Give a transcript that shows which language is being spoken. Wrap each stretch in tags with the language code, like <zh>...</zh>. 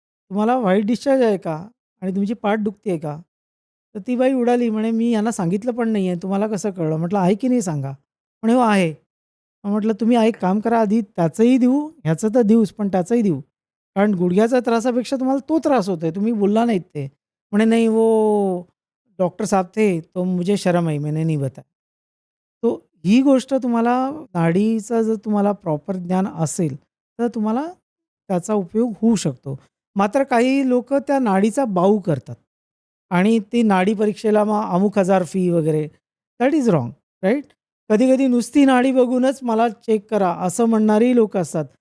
<mr>तुम्हाला white discharge आहे का? आणि तुमची पाठ दुखते आहे का?" तर ती बाई उडाली. म्हणे, "मी यांना सांगितलं पण नाही आहे. तुम्हाला कसं कळलं?" म्हटलं, "आहे की नाही सांगा?" म्हणे, "हो आहे." मग म्हटलं, "तुम्ही एक काम करा आधी त्याचंही देऊ, ह्याचं तर देऊच, पण त्याचंही देऊ. कारण गुडघ्याच्या त्रासापेक्षा तुम्हाला तो त्रास होतोय. तुम्ही बोलला नाहीत ते."</mr> <hi>म्हणे, "नहीं वो डॉक्टर साहब थे, तो मुझे शर्म आई, मैंने नहीं बताया."</hi> <mr>तो ही गोष्ट तुम्हाला नाडीचं जर तुम्हाला प्रॉपर ज्ञान असेल, तर तुम्हाला त्याचा उपयोग होऊ शकतो. मात्र काही लोकं त्या नाडीचा बाऊ करतात आणि ती नाडी परीक्षेला मग अमुक हजार फी वगैरे.</mr> <en>That is wrong, right?</en> <mr>कधी-कधी नुसती नाडी बघूनच मला चेक करा, असं म्हणणारीही लोकं असतात.</mr>